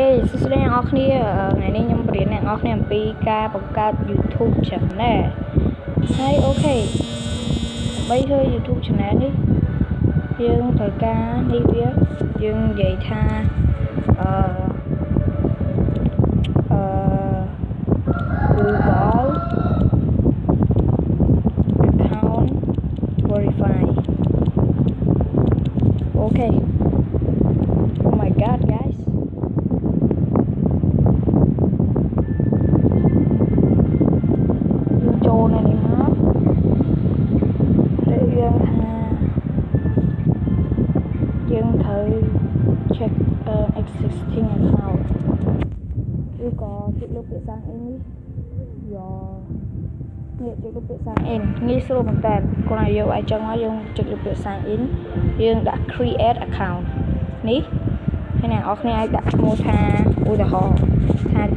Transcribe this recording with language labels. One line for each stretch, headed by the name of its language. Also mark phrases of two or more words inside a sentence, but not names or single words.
Khmer: សួស្តីអ្នកនរគ្នាថ្ងៃនេះខ្ញុំបរៀនអ្នកនរគ្នាអំពីការបង្កើត YouTube Channel ហើយអូខេដើម្បីធ្វើ YouTube Channel នេះយើងត្រូវការនេះវាយើងនិយាយថាGoogle
English: account verify អូខេ Oh my god guys
Khmer: ចូលនៅនេះមក ហើយយើងត្រូវ
English: check existing account
Khmer: ឬក៏ចុចលើពាក្យ
English: sign in
Khmer: នេះចុចលើពាក្យ
English: sign in
Khmer: ងាយស្រួលមែនតើគ្រាន់តែយកឲ្យចឹងមកយើងចុចលើពាក្យ
English: sign in
Khmer: យើងដាក់
English: create account
Khmer: នេះហើយអ្នកនរគ្នាអាចដាក់ឈ្មោះថាឧទាហរណ៍ថា